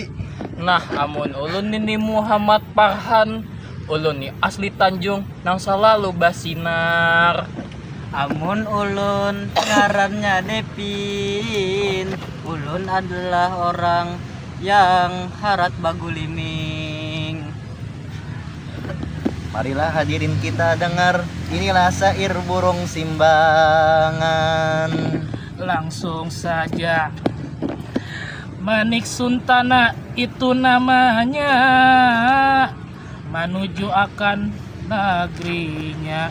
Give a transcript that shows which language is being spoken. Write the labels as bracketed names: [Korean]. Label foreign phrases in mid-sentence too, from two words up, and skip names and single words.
[Banjar] Nah, amun ulun ini Muhammad Farhan, ulun nih asli Tanjung nang selalu basinar. Amun ulun ngarannya Devin, ulun [Indonesian] adalah orang yang [Banjar] harat baguliming. [Indonesian] Marilah hadirin kita dengar, inilah syair burung simbangan. Langsung saja. Manik Suntana itu namanya, menuju akan negerinya.